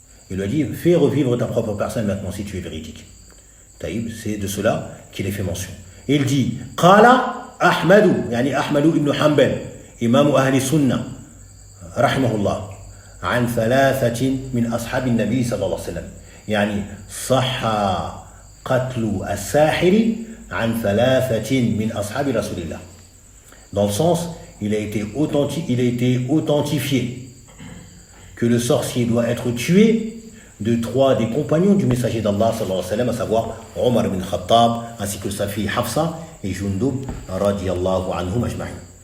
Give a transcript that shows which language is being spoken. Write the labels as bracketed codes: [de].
[fr] Il lui a dit fais revivre ta propre personne maintenant si tu es véridique. Taïb, c'est de cela qu'il est fait mention. Et il dit [ar] Qala Ahmadu, Ahmadu ibn Hanbal, imam ahli sunnah, rahimahullah, عن ثلاثة من أصحاب النبي صلى الله عليه وسلم. صح قتل الساحر عن ثلاثة من أصحاب رسول الله. [fr] Dans le sens, il a été authentifié que le sorcier doit être tué de 3 des compagnons du messager d'Allah [ar] sallallahu alayhi wa sallam, [fr] à savoir Omar ibn Khattab ainsi que sa fille Hafsa et Jundub [ar] radiyallahu anhum ajma'in.